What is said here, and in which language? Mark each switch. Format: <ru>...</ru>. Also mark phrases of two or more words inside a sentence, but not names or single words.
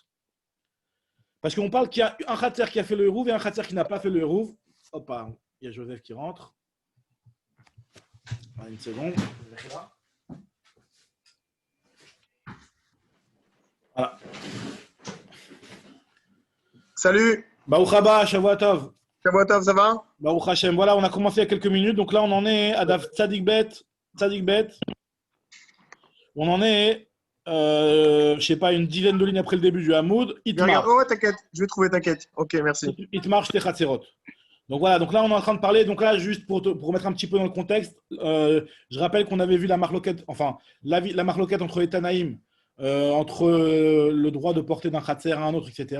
<fr>Parce qu'on parle qu'il y a un khatser qui a fait le hérouv et un khatser qui n'a pas fait le hérouv. Hop, il y a Joseph qui rentre. Une seconde. Voilà. Salut.</fr> <he>ברוך הבא, שבוע טוב. שבוע טוב,</he> <fr>ça va?</fr> <he>ברוך השם.</he> <fr>Voilà, on a commencé il y a quelques minutes. Donc là, on en est à</fr> <he>דף צדיק בית.</he> <fr>On en est, je ne sais pas, une dizaine de lignes après le début du Hamoud. Itmar. Oh, t'inquiète, je vais trouver, t'inquiète. Ok, merci.</fr> <he>איתמר שתי חצרות.</he> <fr>Donc voilà, donc là, on est en train de parler. Donc là, juste pour remettre un petit peu dans le contexte, je rappelle qu'on avait vu la marloquette, enfin, la marloquette entre les Tanaïm, entre le droit de porter d'un khatser à un autre, etc.</fr>